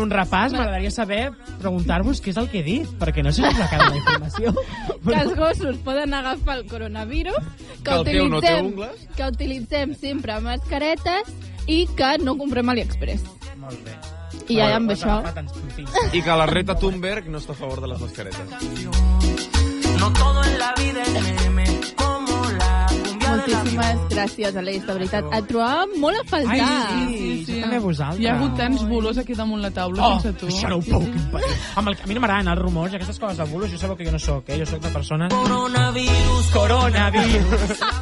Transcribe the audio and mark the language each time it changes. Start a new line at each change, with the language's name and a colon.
Catalan: un repàs, m'agradaria saber, preguntar-vos què és el que he dit, perquè no sé si us acaba la informació. Que els gossos poden agafar el coronavirus, Que el teu no té ungles. que utilitzem sempre mascaretes i que no comprem a AliExpress. Molt bé. I ja amb això... I que la Reta Thunberg no està a favor de les mascaretes.
Spanish: No todo en la vida es meme, como la cumbia de la
Catalan: Moltíssimes gràcies, Aleix, de veritat. Et trobava molt a faltar. Ai, sí, també vosaltres. Hi ha hagut tants bulos aquí damunt la taula Oh, sense tu. això no ho puc impedir. A mi no m'agraden els rumors i aquestes coses de bulos. Jo sabeu que jo no soc, Jo soc de persones... coronavirus. Coronavirus.